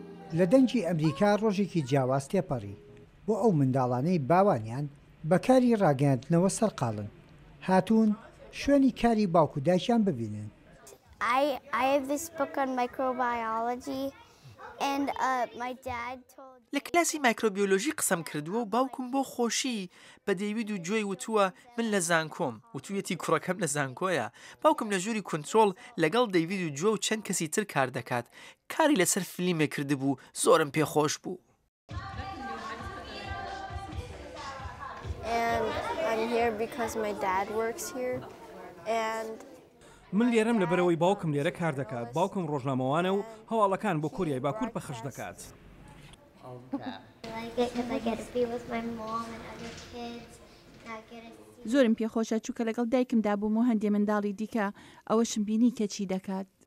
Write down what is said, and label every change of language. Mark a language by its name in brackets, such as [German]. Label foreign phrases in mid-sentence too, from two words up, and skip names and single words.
[Central Kurdish] لە دەنگی ئەمریکا ڕۆژێکی جیاواز تێپەڕی بۆ ئەو منداڵانەی باوانیان بەکاری ڕاگەاندنەوە سەرقاڵن هاتوون شوێنی کاری باوکو دایکیان ببینن. [English] I have this book on microbiology and my dad told [Central Kurdish] لە کلاسی مایکرۆبیۆلۆژی قسەم کردووە و باوکم بۆ خۆشی بە دەیوید و جۆی وتووە من لە زانکۆم وتوویەتی کوڕەکەم لە زانکۆیە. باوکم لە ژووری کۆنترۆل لەگەڵ دەیوید و جۆ و چەند کەسی تر کار دەکات. کاری لەسەر فیلمێ کردبوو زۆرم پێخۆش بوو. [English] and I'm here because my dad works here and [Central Kurdish] من لێرەم لەبەرەوەی باوکم لێرە کار دەکات. باوکم ڕۆژنامەوانە و هەواڵەکان بۆ کوریای باکوور پەخش دەکات. زۆرم پێخۆشە چووکە لەگەڵ دایکمدا بووم و هەندێ منداڵی دیکە ئەوەشم بینی کە چی دەکات.